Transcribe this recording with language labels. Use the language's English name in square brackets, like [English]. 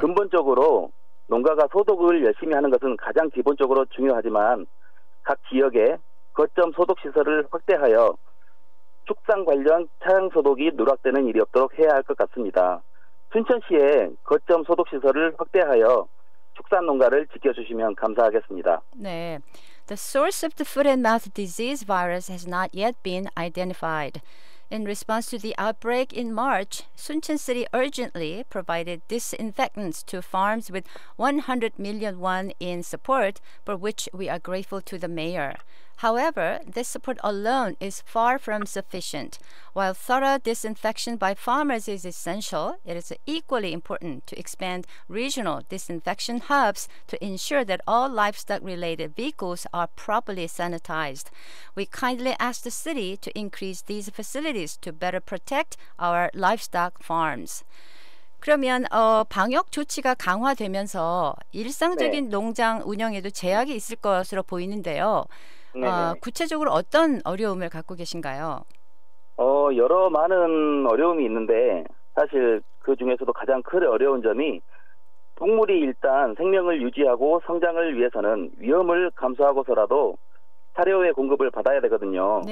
[Korean] 근본적으로 농가가 소독을 열심히 하는 것은 가장 기본적으로 중요하지만 각 지역에 거점 소독 시설을 확대하여 축산 관련 차량 소독이 누락되는 일이 없도록 해야 할 것 같습니다. 순천시에 거점 소독 시설을 확대하여 축산 농가를 지켜주시면 감사하겠습니다. 네. [English] The source of the foot and mouth disease virus has not yet been identified. In response to the outbreak in March, Suncheon City urgently provided disinfectants to farms with 100 million won in support, for which we are grateful to the mayor. However, this support alone is far from sufficient. While thorough disinfection by farmers is essential, it is equally important to expand regional disinfection hubs to ensure that all livestock-related vehicles are properly sanitized. We kindly ask the city to increase these facilities to better protect our livestock farms. [Korean] 그러면 방역 조치가 강화되면서 일상적인 네. 농장 운영에도 제약이 있을 것으로 보이는데요. 네네. 구체적으로 어떤 어려움을 갖고 계신가요? 여러 많은 어려움이 있는데 사실 그 중에서도 가장 큰 어려운 점이 동물이 일단 생명을 유지하고 성장을 위해서는 위험을 감수하고서라도 사료의 공급을 받아야 되거든요.